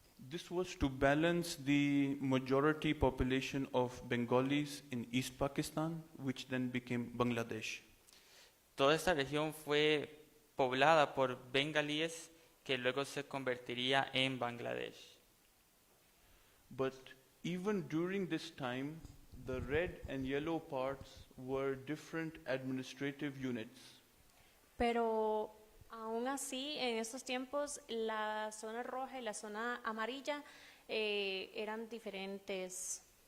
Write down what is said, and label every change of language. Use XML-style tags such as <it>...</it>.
<en>This was to balance the majority population of Bengalis in East Pakistan, which then became Bangladesh.</en> <es>Toda esta región fue poblada por bengalíes que luego se convertiría en Bangladesh.</es> <en>But even during this time, the red and yellow parts were different administrative units.</en> <es>Pero aún así, en estos tiempos, la zona roja y la zona amarilla eran diferentes.</es>